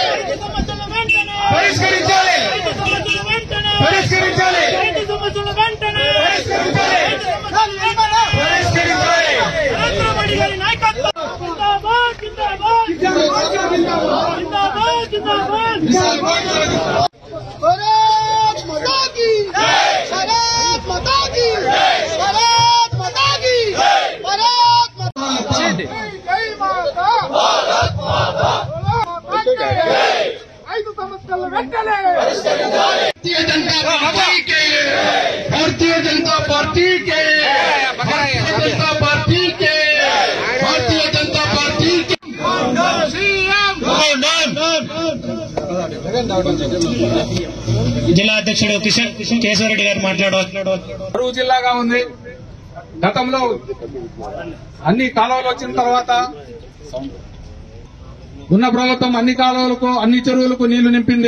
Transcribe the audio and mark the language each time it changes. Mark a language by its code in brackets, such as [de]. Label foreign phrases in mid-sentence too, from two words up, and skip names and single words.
[te] పరిష్కరించాలి. పరిష్కరించాలి. పరిష్కరించాలి. నరేంద్ర మోడీ గారి నాయకత్వం [hi] ज़िंदाबाद ज़िंदाबाद ज़िंदाबाद ज़िंदाबाद ज़िंदाबाद. भारत माता की जय. भारत माता की जय. भारत माता की जय. भारत माता की जय. माता भारत माता की जय. [te] 5 సంవత్సరాల వెంటనే పరిష్కరించాలి. [hi] भारतीय जनता पार्टी के भारतीय जनता पार्टी के भारतीय जनता पार्टी के भारतीय जनता पार्टी के [te] జిల్లా అధ్యక్షుడు కేశవరెడ్డి గారు మాట్లాడవచ్చు. కరువు జిల్లాగా ఉంది. గతంలో అన్ని కాలువలు వచ్చిన తర్వాత ఉన్న ప్రభుత్వం అన్ని కాలువలకు అన్ని చెరువులకు నీళ్లు నింపింది.